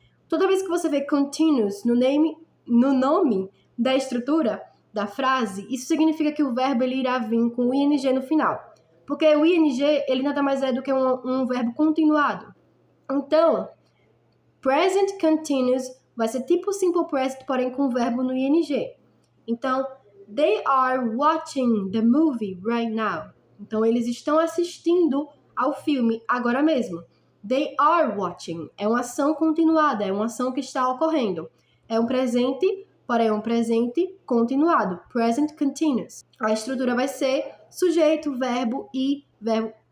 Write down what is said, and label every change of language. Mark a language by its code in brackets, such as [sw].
[pt] Toda vez que você vê continuous no nome da estrutura da frase, isso significa que o verbo ele irá vir com o ing no final. Porque o ing, ele nada mais é do que um verbo continuado. Então, present continuous vai ser tipo simple present, porém com o verbo no ing. [en] Então, they are watching the movie right now. [pt] Então, eles estão assistindo ao filme agora mesmo. [en] They are watching. [pt] É uma ação continuada, é uma ação que está ocorrendo. É um presente, porém um presente continuado. Present continuous. A estrutura vai ser sujeito, verbo e verbo.